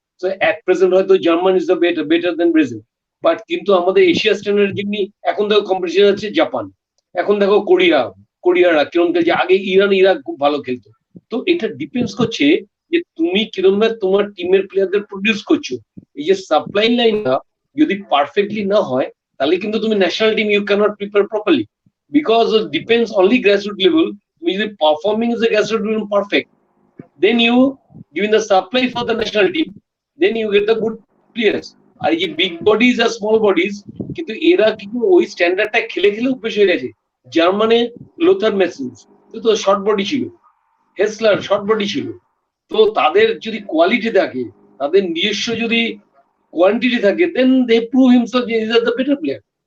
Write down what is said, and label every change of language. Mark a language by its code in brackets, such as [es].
[en] So at present [bn] হয়তো [en] German is the better than Brazil, but [bn] কিন্তু আমাদের Asia standard যেমনি এখন দেখো কম্পিটিশন আছে জাপান, এখন দেখো কোরিয়ারা কিরম খেলছে, আগে ইরাক খুব ভালো খেলতো। তো এটা ডিপেন্ডস করছে যে তুমি কিরম ভাবে তোমার টিমের প্লেয়ারদের প্রডিউস করছো। এই যে সাপ্লাই লাইনটা যদি পারফেক্টলি না হয়, তাহলে কিন্তু তুমি national team [en] You can't prepare properly, because depends only grassroot level. [bn] তুমি যদি [en] Performing is a grassroot level perfect, then you giving the supply for the national team, then you get the good players. [bn] আর এই যে big bodies are small bodies, কিন্তু এরা কিন্তু ওই স্ট্যান্ডার্ডটা খেলে খেলে অভ্যেস হয়ে গেছে। জার্মানে লোথার মেসেন্স তো শর্ট বডি ছিল, হেসলার শর্ট বডি ছিল, তো তাদের যদি কোয়ালিটি থাকে, তাদের নিজস্ব যদি কোয়ান্টিটি থাকে, [en] Then they prove himself যে is the better player.